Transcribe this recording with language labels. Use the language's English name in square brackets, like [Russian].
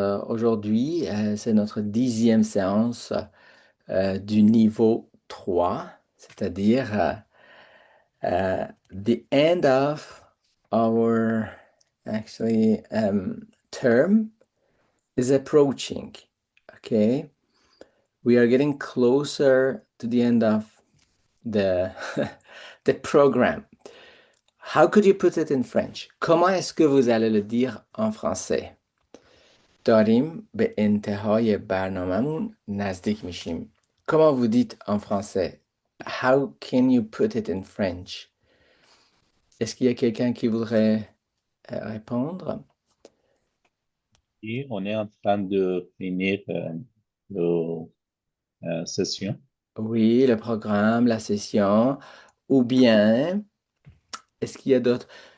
[French] Aujourd'hui, c'est notre 10e séance du niveau 3, c'est-à-dire [English] the end of our actually term is approaching. Okay, we are getting closer to the end of the the program. How could you put it in French? [French] Comment est-ce que vous allez le dire en français? [Persian] داریم به انتهای برنامه‌مون نزدیک میشیم. [French] Comment vous dites en français? [English] How can you put it in French? [French] Est-ce qu'il y a quelqu'un qui voudrait répondre? Et on est en train de finir nos sessions. Oui, le programme, la session, ou bien, est-ce qu'il y a d'autres?